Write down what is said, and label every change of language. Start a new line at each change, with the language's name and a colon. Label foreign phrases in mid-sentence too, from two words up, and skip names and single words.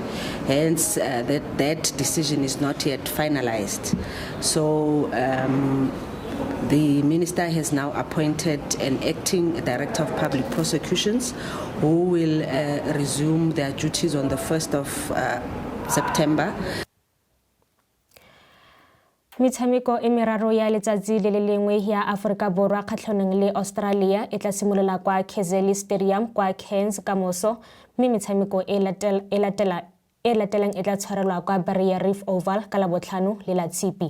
English: Hence, that decision is not yet finalized. So the Minister has now appointed an acting Director of Public Prosecutions who will resume their duties on the 1st of September.
Tswana: Metshameko e meraro ya letsatsi le le lengwe ya Aforika Borwa kgatlhanong le Australia e tla simolola kwa Kzeli Stadium kwa Cairns ka moso mme metshameko e latelang e tla tshwarelwa kwa Barrier Reef Oval ka Labotlhano le Latshipi.